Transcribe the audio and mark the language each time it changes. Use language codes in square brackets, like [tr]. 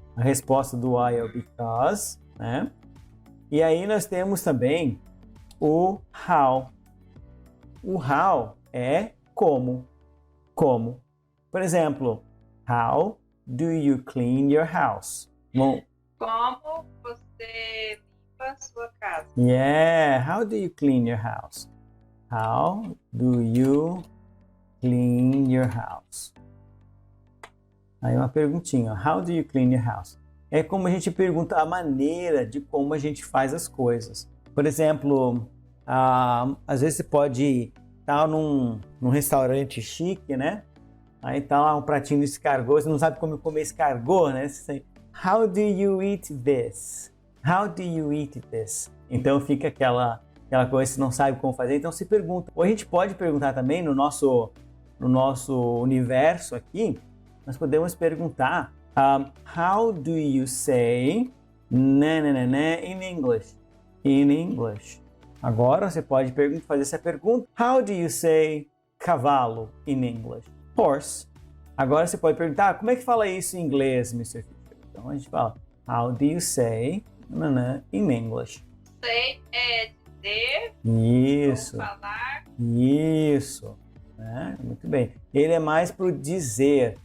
[pt] A resposta do why é o because, né? E aí nós temos também o how. O how é como. Como. Por exemplo, [en] how do you clean your house? Bom, [pt] Como você limpa a sua casa? [en] yeah, how do you clean your house? How do you clean your house? [pt] Aí uma perguntinha, [en] how do you clean your house? [pt] É como a gente pergunta a maneira de como a gente faz as coisas. Por exemplo, às vezes você pode estar num restaurante chique, né? Aí tá lá um pratinho de escargot, você não sabe como comer escargot, né? Você diz, [en] how do you eat this? How do you eat this? [pt] Então fica aquela coisa que você não sabe como fazer, então se pergunta. Ou a gente pode perguntar também no nosso universo aqui, nós podemos perguntar [en] how do you say in English? In English. [pt] Agora você pode fazer essa pergunta. [en] How do you say cavalo in English? Horse. [pt] Agora você pode perguntar, como é que fala isso em inglês, Mr. [en] Fisher? [pt] Então a gente fala, [en] how do you say in English? [pt] Say é dizer. Isso. Ou falar. Isso. Muito bem. Ele é mais para o dizer.